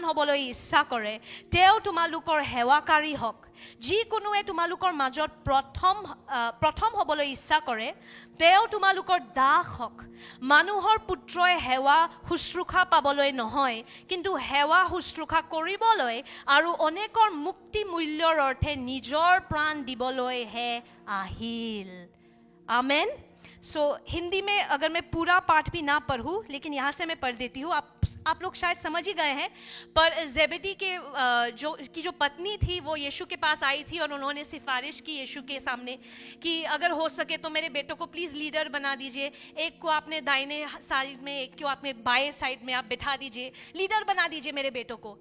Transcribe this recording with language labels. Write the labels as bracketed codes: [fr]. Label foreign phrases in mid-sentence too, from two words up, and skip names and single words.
[as] হ'বলৈ ইচ্ছা কৰে তেওঁ তোমালোকৰ সেৱাকাৰী হওক যিকোনোৱে তোমালোকৰ মাজত প্ৰথম হ'বলৈ ইচ্ছা কৰে তেওঁ তোমালোকৰ দাস হওক মানুহৰ পুত্ৰই সেৱা শুশ্ৰূষা পাবলৈ নহয় কিন্তু সেৱা শুশ্ৰূষা কৰিবলৈ আৰু অনেকৰ মুক্তি মূল্যৰ অৰ্থে নিজৰ প্ৰাণ দিবলৈ হে আহিল আমেন [hi] हिंदी में अगर मैं पूरा पाठ भी ना पढ़ूँ, लेकिन यहाँ से मैं पढ़ देती हूँ, आप लोग शायद समझ ही गए हैं। पर जेबेदी के जो पत्नी थी वो यीशु के पास आई थी और उन्होंने सिफारिश की यीशु के सामने कि अगर हो सके तो मेरे बेटों को [en] please leader [hi] बना दीजिए, एक को आपने दाहिने साइड में, एक को आपने बाएं साइड में आप बिठा दीजिए, लीडर बना दीजिए मेरे बेटों को।